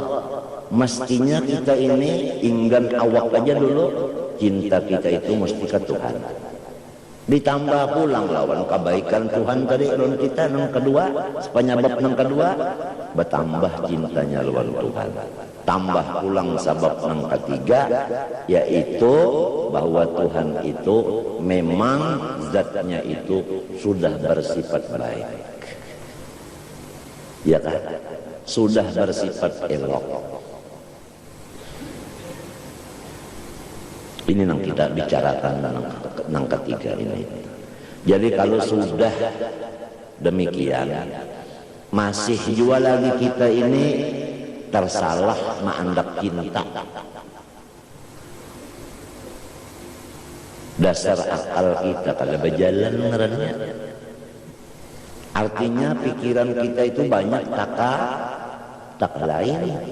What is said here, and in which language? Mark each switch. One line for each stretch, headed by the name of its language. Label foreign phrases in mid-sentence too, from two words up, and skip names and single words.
Banjar: Mestinya kita ini inggan awak aja dulu, cinta kita itu mesti ke Tuhan. Ditambah pulang lawan kebaikan Tuhan tadi lawan kita nang kedua, penyebab nang kedua bertambah cintanya lawan Tuhan. Tambah pulang sebab nang ketiga,
Indonesian: yaitu bahwa Tuhan itu memang zatnya itu sudah bersifat baik, ya kan? Sudah bersifat elok. Ini yang kita bicarakan yang ketiga ini.
Banjar: Jadi kalau sudah demikian, masih juga lagi kita ini tersalah maandak cinta. Dasar akal kita kalau berjalan ngarannya.
Indonesian: Artinya pikiran kita itu banyak tak lain.